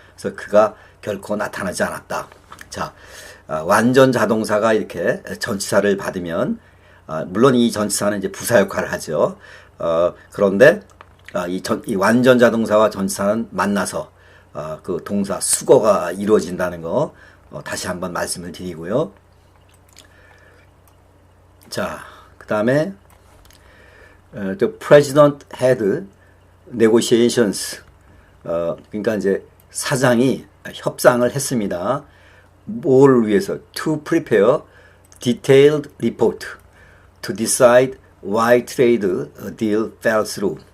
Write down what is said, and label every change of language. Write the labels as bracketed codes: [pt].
[ko] 그래서 그가 결코 나타나지 않았다. 자, 완전 자동사가 이렇게 전치사를 받으면 물론 이 전치사는 이제 부사 역할을 하죠. 그런데 이 완전 자동사와 전치사는 만나서 그 동사 수거가 이루어진다는 거 다시 한번 말씀을 드리고요. 자, 그 다음에 [en] the president had negotiations. [ko] 그러니까 이제 사장이 협상을 했습니다. 뭘 위해서? [en] To prepare detailed report to decide why trade deal fell through.